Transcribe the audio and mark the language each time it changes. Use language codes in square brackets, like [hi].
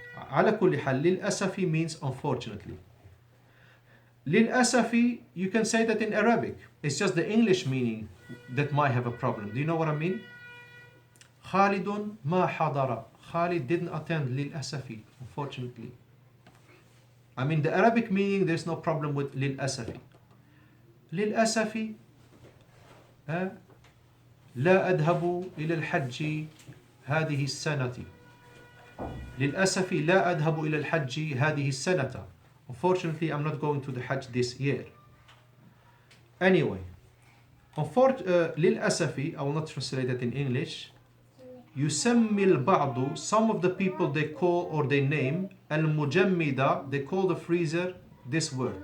[ar] على كل حال, للأسف [en] means unfortunately. للأسف, you can say that in Arabic. It's just the English meaning that might have a problem. Do you know what I mean? [ar] خالد ما حضر. [en] Khalid didn't attend للأسف, unfortunately. I mean the Arabic meaning, there's no problem with للأسف. [ar] للأسف لا أذهب إلى الحج هذه السنة. للأسف لا أذهب إلى الحج هذه السنة. [en] Unfortunately, I'm not going to the Hajj this year. Anyway, للأسف, I will not translate it in English. [ar] يسمي البعض, [en] some of the people they call or they name المجمدة, they call the freezer this word.